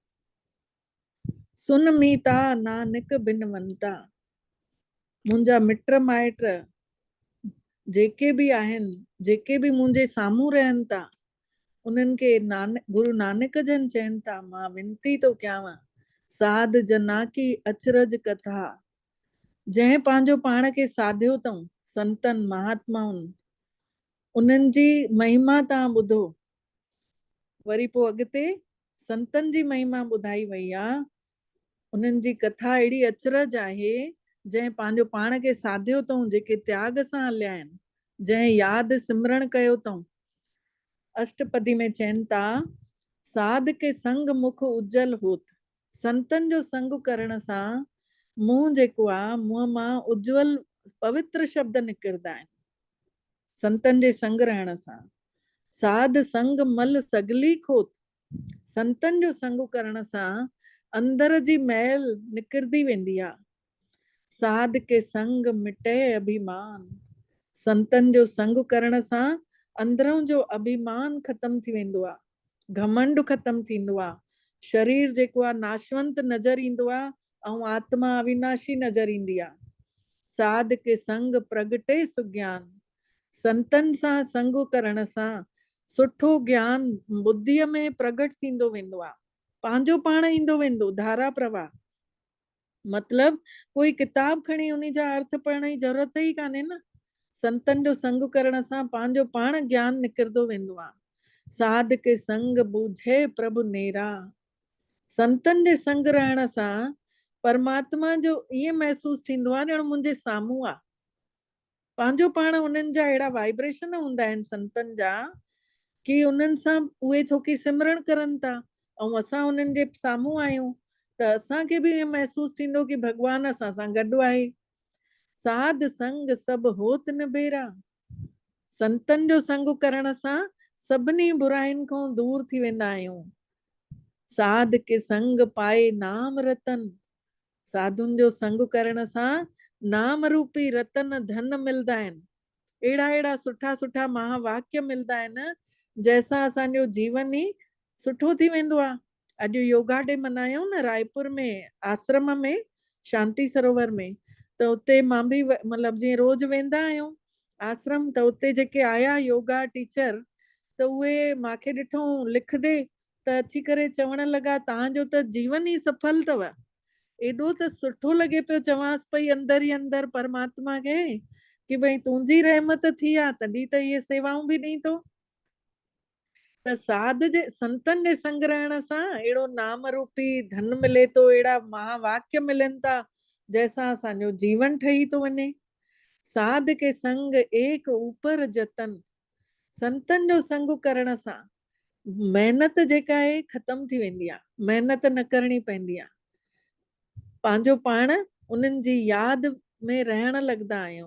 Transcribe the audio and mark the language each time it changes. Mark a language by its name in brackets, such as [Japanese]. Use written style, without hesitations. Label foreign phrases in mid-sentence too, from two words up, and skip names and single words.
[Punjabi] ਸੁਨ ਮੀਤਾ ਨਾਨਕ ਬਿਨਵੰਤਾ, [Sindhi] मुंहिंजा मिट माइट जेके भी आहिनि, जेके भी मुंहिंजे साम्हूं रहनि था, उन्हनि खे गुरु नानक जन चवनि था, मां विनती थो कयांव, [Punjabi] ਸਾਧ ਜਨਾ ਕੀ ਅਚਰਜ ਕਥਾ। [Sindhi] जंहिं पंहिंजो पाण खे साधियो अथऊं संतनि महात्माउनि, उन्हनि जी महिमा तव्हां ॿुधो। वरी पोइ अॻिते संतनि जी महिमा ॿुधाई वई आहे। उन्हनि जी कथा अहिड़ी अचरज आहे, जंहिं पंहिंजो पाण खे साधियो अथऊं, जेके त्याग सां हलिया आहिनि, जंहिं यादि सिमरण कयो अथऊं। अष्टपदी में चवनि था, [Punjabi] ਸਾਧ ਕੇ ਸੰਗ ਮੁਖ ਉੱਜਲ ਹੋਤ, [Sindhi] संतनि जो संग करण सां मुंहुं जेको आहे, मुंहं मां उज्जवल पवित्र शब्द निकिरंदा आहिनि, संतनि जे संग रहण सां। [Punjabi] ਸਾਧ ਸੰਗ ਮਲ ਸਗਲੀ ਖੋਤ, [Sindhi] संतनि जो संग करण सां अंदर जी मैल निकिरंदी वेंदी आहे। [Punjabi] ਸਾਧ ਕੇ ਸੰਗ ਮਿਟੇ ਅਭਿਮਾਨ, [Sindhi] संतनि जो संग करण सां अंदरों जो अभिमान ख़तम थी वेंदो आहे, घमंड ख़तम थींदो आहे। शरीर जेको आहे नाशवंत नज़र ईंदो आहे, ऐं आत्मा अविनाशी नज़र ईंदी आहे। [Punjabi] ਸਾਧ ਕੇ ਸੰਗ ਪ੍ਰਗਟੇ ਸੁਗਿਆਨ, [Sindhi] संतनि सां संग करण सां सुठो ज्ञान बुद्धीअ में प्रगट थींदो वेंदो आहे, पंहिंजो पाण ईंदो वेंदो, धारा प्रवाह। मतलब कोई किताब खणी उन जा अर्थ पढ़ण जी ज़रूरत ई कान्हे न, संतनि जो संग करण सां पंहिंजो पाण ज्ञान निकिरंदो वेंदो आहे। [Punjabi] ਸਾਧ ਕੇ ਸੰਗ ਬੂਝੇ ਪ੍ਰਭੁ ਨੇਰਾ, [Sindhi] संतनि जे संग रहण सां परमात्मा जो ईअं महसूस थींदो आहे ॼण मुंहिंजे साम्हूं आहे। पंहिंजो पाण उन्हनि जा अहिड़ा वाइब्रेशन हूंदा आहिनि संतनि जा कि उन्हनि सां उहे छोकी सिमरण करनि था ऐं असां उन्हनि जे साम्हूं आहियूं त असांखे बि इहो महसूसु थींदो कि भॻवानु असां सां गॾु आहे। [Punjabi] ਸਾਧ ਸੰਗ ਸਭੁ ਹੋਤ ਨ ਬੇਰਾ, [Sindhi] संतनि जो संग करण सां सभिनी बुराइनि खां दूर थी वेंदा आहियूं। [Punjabi] ਸਾਧ ਕੇ ਸੰਗ ਪਾਏ ਨਾਮ ਰਤਨ, [Sindhi] साधुनि जो संग करण सां नाम रूपी रतन धन मिलदा आहिनि। अहिड़ा अहिड़ा सुठा सुठा महावाक्य मिलदा आहिनि जंहिंसां असांजो जीवन ई सुठो थी वेंदो आहे। अॼु [English] yoga day [Sindhi] मल्हायूं न रायपुर में आश्रम में शांति सरोवर में, त उते मां बि मतिलबु जीअं रोज़ वेंदा आहियूं आश्रम, त उते जेके आया योगा टीचर त उहे मूंखे ॾिठो लिखंदे त अची करे चवण लॻा तव्हांजो त जीवन ई सफल अथव। एॾो त सुठो लॻे पियो चवांसि पई अंदर ई अंदर परमात्मा खे कि भई तुंहिंजी रहमत थी आहे तॾहिं त इहे सेवाऊं बि ॾई थो। त साध जे संतनि जे संग रहण सां अहिड़ो नाम रूपी धन मिले थो, अहिड़ा महावाक्य मिलनि था जंहिंसां असांजो जीवन ठही थो वञे। [Punjabi] ਸਾਧ ਕੇ ਸੰਗ ਏਕ ਊਪਰ ਜਤਨ, [Sindhi] संतनि जो संग करण सां महिनत जेका आहे ख़तम थी वेंदी आहे, महिनत न करणी पवंदी आहे। पंहिंजो पाण उन्हनि जी यादि में रहण लॻंदा आहियूं।